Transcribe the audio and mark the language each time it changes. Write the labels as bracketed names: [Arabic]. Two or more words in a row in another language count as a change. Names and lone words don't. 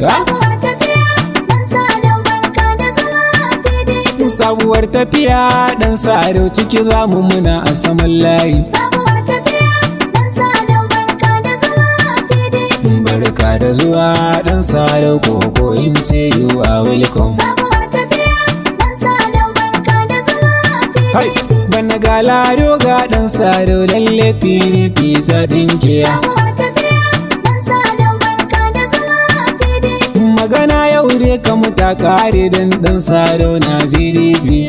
[Hausa] Sabuwar tafiya, ɗan Sadau, barka da zuwa P D P. Sabuwar tafiya, ɗan Sadau, ciki za mu muna a saman layi. Sabuwar tafiya, ɗan Sadau, barka da zuwa P D P. Barka da zuwa, ɗan Sadau, ko, ko in ce [English] you are welcome. [Hausa] Sabuwar tafiya, ɗan Sadau, barka da zuwa P D P. Hai, bana ga Lado ga ɗan Sadau, lalle P D P ta ɗinke. Sabuwar tafiya, ɗan Sadau, barka da zuwa P D P. Magana yau dai kam ta kare dan ɗan Sadau na P D P.